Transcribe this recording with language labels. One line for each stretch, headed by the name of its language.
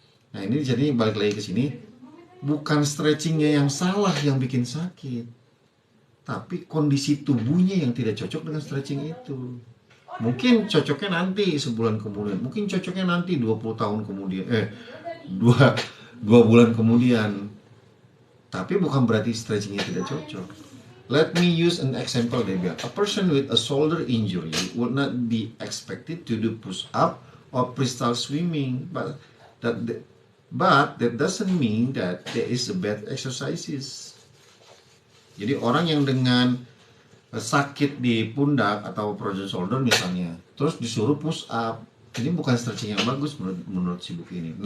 Indonesian: Nah, ini jadi balik lagi ke sini, bukan stretchingnya yang salah yang bikin sakit, tapi kondisi tubuhnya yang tidak cocok dengan stretching itu. Mungkin cocoknya nanti sebulan kemudian, mungkin cocoknya nanti 20 tahun kemudian, 2 bulan kemudian. Tapi bukan berarti stretchingnya tidak cocok.
English: Let me use an example, Debia. A person with a shoulder injury would not be expected to do push up or freestyle swimming, but that doesn't mean that there is a bad exercises.
Indonesian: Jadi orang yang dengan sakit di pundak atau frozen shoulder misalnya, terus disuruh push up, ini bukan stretching yang bagus menurut si buku ini.